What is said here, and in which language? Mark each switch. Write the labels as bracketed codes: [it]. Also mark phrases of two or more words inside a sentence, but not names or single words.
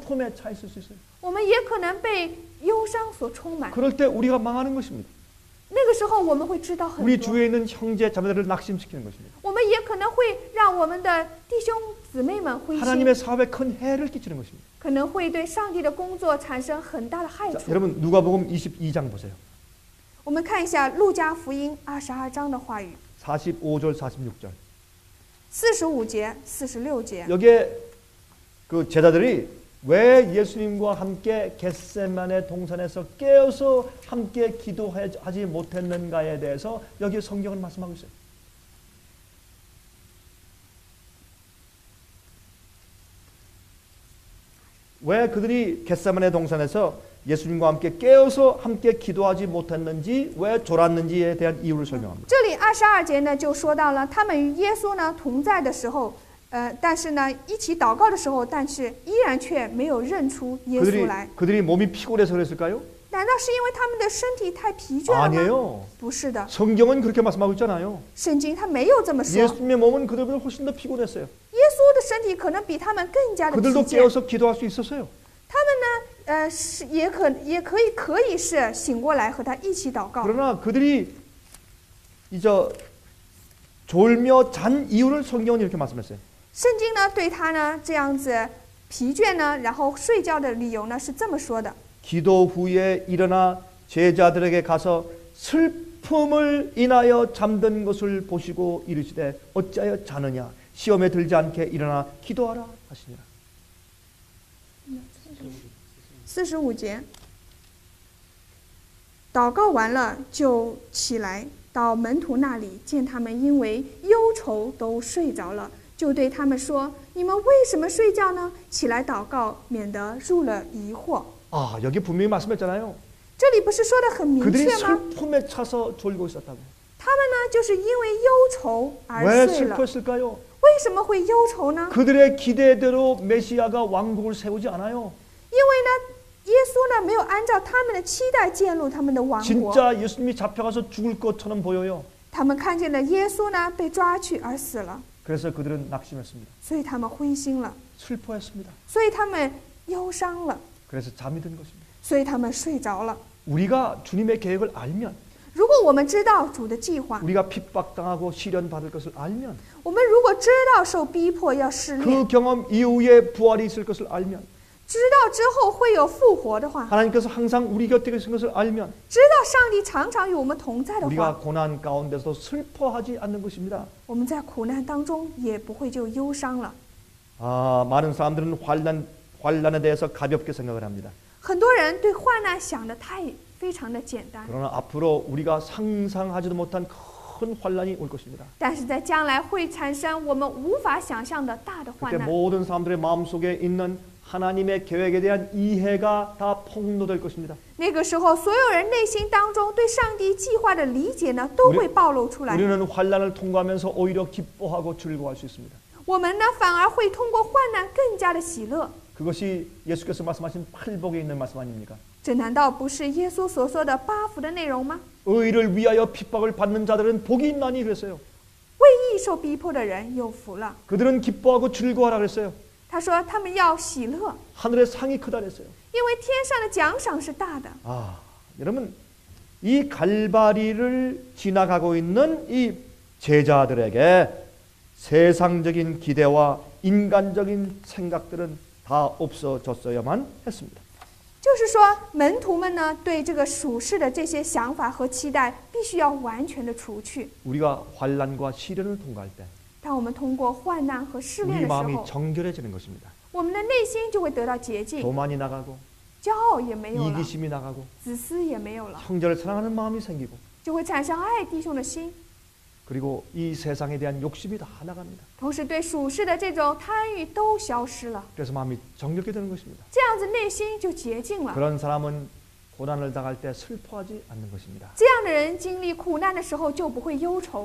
[ko] 슬픔에 차 있을 수 있어요. [zh] 我们也可能被忧伤所充满。 [ko] 그럴 때 우리가 망하는 것입니다. [zh] 那个时候我们会知道很 [ko] 우리 [zh] 多， [ko] 주위에 있는 형제 자매들을 낙심시키는 것입니다. [zh] 我们也可能会让我们的弟兄姊妹们灰心， [ko] 하나님의 사업에 큰 해를 끼치는 것입니다. [zh] 可能会对上帝的工作产生很大的害 [ko] 자, [zh] 处。 [ko] 여러분 누가복음 22장 보세요. [zh] 我们看一下路加福音22章的话语， [ko] 45절 46절. [zh] 45 节、46节。 [ko] 여기에 그 제자들이 왜 예수님과 함께 겟세마네 동산에서 깨어서 함께 기도하지 못했는가에 대해서 여기 성경은 말씀하고 있어요. 왜 그들이 겟세마네 동산에서 예수님과 함께 깨어서 함께 기도하지 못했는지, 왜 졸았는지에 대한 이유를 설명합니다. [zh] 这里22节呢就说到了，他们与耶稣呢同在的时候， 但是呢，一起祷告的时候，但是依然却没有认出耶稣来。 [ko] 그들이 몸이 피곤해서 그랬을까요? [zh] 难道是因为他们的身体太疲倦了吗？ [ko] 아니에요. [zh] 不是的， [ko] 성경은 그렇게 말씀하고 있잖아요. [zh] 圣经他没有这么说。 [ko] 예수님의 몸은 그들보다 훨씬 더 피곤했어요. [zh] 耶稣的身体可能比他们更加的疲 [ko] 그들도 [zh] 倦。 [ko] 깨어서 기도할 수 있었어요. [zh] 他们呢，是也可以是醒过来和他一起祷告。 [ko] 그러나 그들이 이제 졸며 잔 이유를 성경은 이렇게 말씀했어요. [zh] 圣经呢对他呢这样子疲倦呢，然后睡觉的理由呢是这么说的： [ko] 기도 후에 일어나 제자들에게 가서 슬픔을 인하여 잠든 것을 보시고 이르시되 어찌하여 자느냐 시험에 들지 않게 일어나 기도하라 하시니라. [zh] 45 节，祷告完了就起来，到门徒那里，见他们因为忧愁都睡着了，就对他们说：“你们为什么睡觉呢？起来祷告，免得入了疑惑。” [ko] 아 여기 분명히 말씀했잖아요. [zh] 这里不是说的很明 [ko] 그들이 [zh] 确吗？ [ko] 슬픔에 차서 졸고 있었다고. [zh] 他们呢，就是因为忧愁而 [ko] 왜 [zh] 睡了。 [ko] 슬퍼했을까요? [zh] 为什么会忧愁呢？ [ko] 그들의 기대대로 메시아가 왕국을 세우지 않아요. [zh] 因为呢，耶稣呢没有按照他们的期待建立他们的王国。 [ko] 진짜 예수님이 잡혀가서 죽을 것처럼 보여요. [zh] 他们看见了耶稣呢被抓去而死了， [ko] 그래서 그들은 낙심했습니다. [zh] 所以他们灰心了， [ko] 슬퍼했습니다. [zh] 所以他们忧伤了， [ko] 그래서 잠이 든 것입니다. [zh] 所以他们睡着了。 [ko] 우리가 주님의 계획을 알면, [zh] 如果我们知道主的计划， [ko] 우리가 핍박당하고 시련받을 것을 알면, [zh] 我们如果知道受逼迫要试炼， [ko] 그 경험 이후에 부활이 있을 것을 알면, [zh] 知道之后会有复活的话， [ko] 하나님께서 항상 우리 곁에 계신 것을 알면 [zh] 知道上帝常常与我们同在的 [ko] 우리가 [zh] 话， [ko] 고난 가운데서 슬퍼하지 않는 것입니다. [zh] 我们在苦难当中也不会就忧伤了。 [ko] 아, 많은 사람들은 환난에 대해서 가볍게 생각을 합니다. [zh] 很多人对患难想的非常的简单， [ko] 그러나 앞으로 우리가 상상하지도 못한 큰 환난이 올 것입니다. [zh] 但是在将来会产生我们无法想象的大的患 [ko] 그때 [zh] 难。 [ko] 모든 사람들의 마음속에 있는 하나님의 계획에 대한 이해가 다 폭로될 것입니다. [zh] 那个时候，所有人内心当中对上帝计划的理解呢，都会暴露出来。 [ko] 우리는 환난을 통과하면서 오히려 기뻐하고 즐거워할 수 있습니다. [zh] 我们呢，反而会通过患难更加的喜乐。 [ko] 그것이 예수께서 말씀하신 팔복에 있는 말씀 아닙니까? [zh] 这难道不是耶稣所说的八福的内容吗？ [ko] 의를 위하여 핍박을 받는 자들은 복이 있나니 그랬어요. [zh] 为义受逼迫的人有福了。 [ko] 그들은 기뻐하고 즐거워하라 그랬어요. [zh] 他说他们要喜乐， [ko] 하늘의 상이 크다 그랬어요. [zh] 因为天上的奖赏是大的。 [ko] 아, 여러분 이 갈바리를 지나가고 있는 이 제자들에게 세상적인 기대와 인간적인 생각들은 다 없어졌어야만 했습니다. [zh] 就是说，门徒们呢，对这个属世的这些想法和期待，必须要完全的除去。 [ko] 우리가 환난과 시련을 통과할 때 [zh] 当我们通过患难和试 [ko] 우리 [zh] 炼的时 [ko] 마음이 [zh] 候， [ko] 정결해지는 것입니다. [zh] 我们的内心就会得到洁净， [ko] 교만이 나가고 [zh] 骄傲也没有了， [ko] 이기심이 나가고 [zh] 自私也没有了， [ko] 형제를 사랑하는 마음이 생기고 [zh] 就会产生爱弟兄的心， [ko] 그리고 이 세상에 대한 욕심이 다 나갑니다. [zh] 同时对属世的这种贪欲都消失了， [ko] 그래서 마음이 정결게 되는 것입니다. [zh] 这样子内心就洁净了。 [ko] 그런 사람은 고난을 당할 때 슬퍼하지 않는 것입니다. [zh] 这样的人经历苦难的时候就不会忧愁。